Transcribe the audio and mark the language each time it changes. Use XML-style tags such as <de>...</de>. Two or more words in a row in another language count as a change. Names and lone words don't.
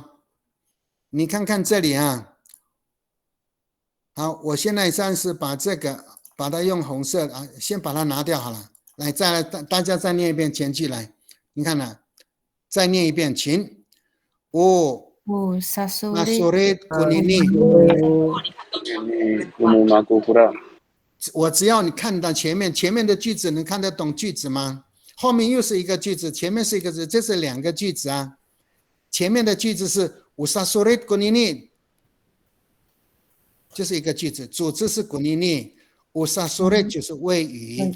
<zh>你看看这里啊。好，我现在暂时把这个把它用红色啊，先把它拿掉好了。来，再来大家再念一遍前句来，你看了，再念一遍，</zh> <ami>请。Sasorit kunini。 Unumakukura.</ami> <zh>我只要你看到前面的句子，能看得懂句子吗？后面又是一个句子，前面是一个字，这是两个句子啊。前面的句子是</zh> <ami>Sasorit kunini，</ami> <zh>就是一个句子，主词是 kunini，Sasorit 就是谓语。</zh>